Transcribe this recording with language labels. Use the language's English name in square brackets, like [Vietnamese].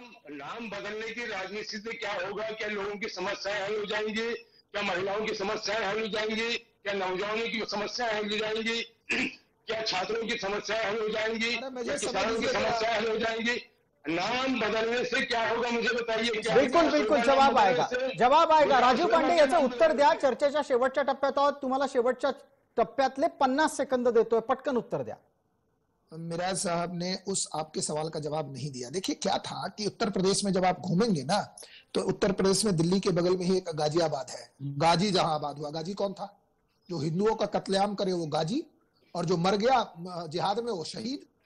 [Hindi] नाम बदलने की राजनीति से क्या होगा? क्या लोगों की समस्याएं हल हो जाएंगी? क्या महिलाओं की समस्याएं हल हो जाएंगी? क्या नौजवानों की समस्याएं हल हो जाएंगी? क्या छात्रों की समस्याएं हल हो जाएंगी? किसानों की समस्याएं हल हो जाएंगी? नाम बदलने से क्या होगा मुझे बताइए। बिल्कुल बिल्कुल जवाब आएगा। [Marathi] राजीव पांडे याचं उत्तर द्या, चर्चेच्या शेवटच्या टप्प्यात आहोत, तुम्हाला शेवटच्या टप्प्यातले 50 सेकंद देतोय, पटकन उत्तर द्या। [Hindi] मिराज साहब ने उस आपके सवाल का जवाब नहीं दिया। देखिए क्या था कि उत्तर प्रदेश में जब आप घूमेंगे ना, तो उत्तर प्रदेश में दिल्ली के बगल में ही एक गाजियाबाद है, गाजी जहां आबाद हुआ। गाजी कौन था? जो हिंदुओं का कत्लेआम करे वो गाजी, और जो मर गया जिहाद में वो शहीद।